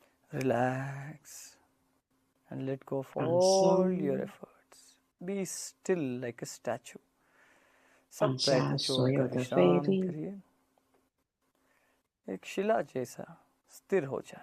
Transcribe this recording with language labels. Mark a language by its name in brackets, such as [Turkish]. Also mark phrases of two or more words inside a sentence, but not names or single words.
[English] Relax and let go of [Chinese] 放 [English] all your [Chinese] 松， [English] efforts. Be still like a statue. [Chinese] 放 [Hindi] सब [Chinese] 下 [Hindi] प्रयत्न [Chinese] 所有 [Hindi] छोड़कर [Chinese] 的费 [Hindi] विश्राम [Chinese] 力， [Hindi] करिए. एक शिला जैसा स्थिर हो जाए.